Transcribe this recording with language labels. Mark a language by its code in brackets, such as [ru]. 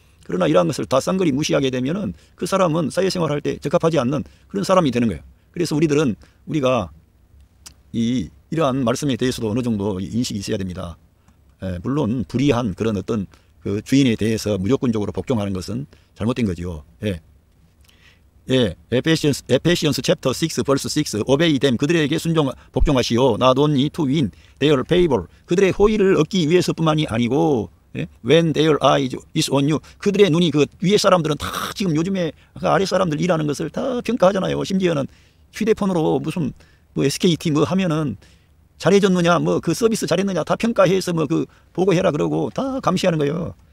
[ko] 그러나 이러한 것을 다 쌍거리 무시하게 되면은 그 사람은 사회생활할 때 적합하지 않는 그런 사람이 되는 거예요. 그래서 우리가 이러한 말씀에 대해서도 어느 정도 인식이 있어야 됩니다. 물론 불의한 그런 어떤 그 주인에 대해서 무조건적으로 복종하는 것은 잘못된 거죠. [en] Ephesians chapter 6 verse 6, obey them, [ko] 그들에게 복종하시오. [en] Not only to win their favor, [ko] 그들의 호의를 얻기 위해서뿐만이 아니고, [en] when their eye is on you, [ko] 그들의 눈이, 그 위에 사람들은 다 지금 요즘에 아래 사람들 일하는 것을 다 평가하잖아요. 심지어는 휴대폰으로 무슨 뭐 SKT 뭐 하면은 잘해줬느냐, 뭐 그 서비스 잘했느냐 다 평가해서 뭐 그 보고해라 그러고 다 감시하는 거예요.